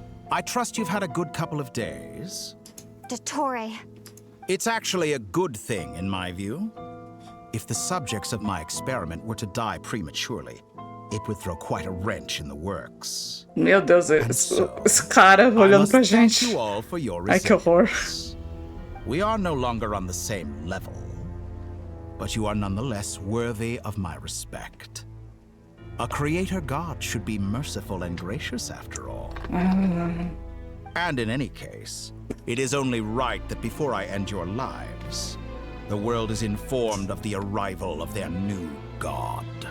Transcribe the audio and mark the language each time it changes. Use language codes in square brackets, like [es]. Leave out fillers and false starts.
[en] I trust you've had a good couple of days. Dottore. It's actually a good thing, in my view. If the subjects of my experiment were to die prematurely, it would throw quite a wrench in the works. [pt] Meu Deus, esse cara olhando pra gente. Ai, que horror. [en] We are no longer on the same level, but you are nonetheless worthy of my respect. A creator god should be merciful and gracious after all. And in any case, it is only right that before I end your lives, the world is informed of the arrival of their new god.